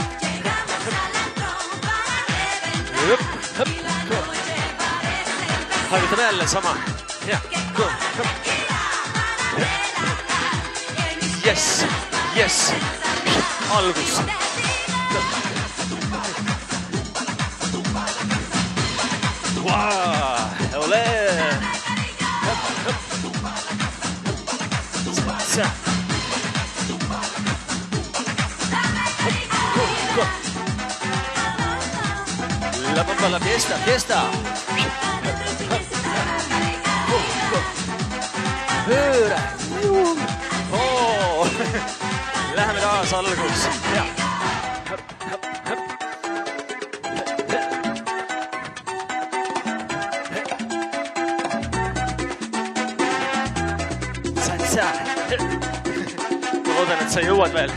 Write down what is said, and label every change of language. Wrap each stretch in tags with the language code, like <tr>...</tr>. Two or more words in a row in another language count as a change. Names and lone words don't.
<et>Harjutame jälle sama.</et> <en>Yes, yes,</en> <et>algus.</et> <es>Ole. La bomba, la fiesta, fiesta.</es> <et>Pööre. Läheme taas algus. Ma loodan, et sa jõuad veel.</et>